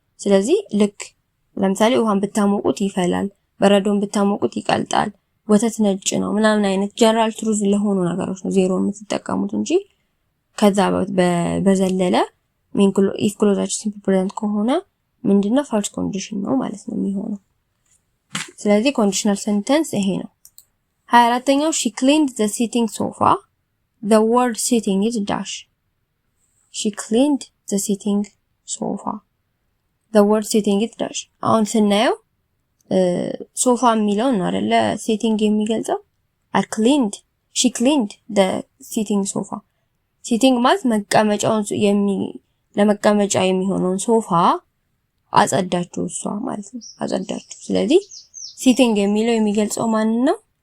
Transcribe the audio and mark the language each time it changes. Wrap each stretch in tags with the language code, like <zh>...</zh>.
<am>ስለዚህ ልክ ለምሳሌ ውሃን ብታሞቁት ይፈላል፣ በረዶን ብታሞቁት ይቀልጣል፣ ወተት ነጭ ነው ምናምን አይነት ጀነራል ትሩዝ ለሆኑ ነገሮች ነው ዜሮ የምትጠቀሙት እንጂ ከዛ በዘለለ ኢፍ ክሎዛችን ሲምፕል ፕሬዘንት ከሆነ ምንድነው ፈርስት ኮንዲሽን ነው ማለት ነው የሚሆነው። ስለዚህ ኮንዲሽናል ሴንተንስ ይሄ ነው። 24ኛው</am> <en>she cleaned the sitting sofa. the word sitting is dash. she cleaned the sitting sofa. the word sitting is dash.</en> <am>አሁን ስናየው ሶፋ የሚለው ነው አይደለ ሲቲንግ የሚገልጸው</am> <en>cleaned she cleaned the sitting sofa.</en> <am>ሲቲንግ ማለት መቀመጫውን ለመቀመጫ የሚሆነውን ሶፋ አጸዳችሁ እሷ ማለት ነው አጸዳችሁ። ስለዚህ ሲቲንግ የሚለው የሚገልጸው ማን ነው?</am>